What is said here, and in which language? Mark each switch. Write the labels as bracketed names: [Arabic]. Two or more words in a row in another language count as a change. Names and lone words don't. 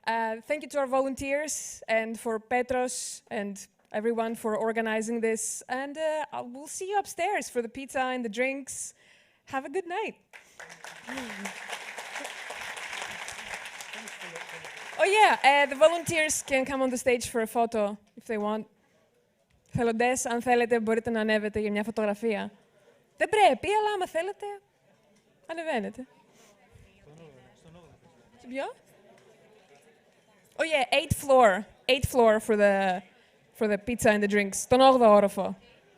[English] Thank you to our volunteers and for Petros and everyone for organizing this. And we'll see you upstairs for the pizza and the drinks. Have a good night. Oh yeah, the volunteers can come on the stage for a photo if they want. [Greek] Θελοντές, αν θέλετε, μπορείτε να ανέβετε για μια φωτογραφία. Δεν πρέπει, αλλά άμα θέλετε, ανεβαίνετε. Ποιο? [English] Oh yeah, 8th floor for the pizza and the drinks. [Greek] Τον 8ο όροφο.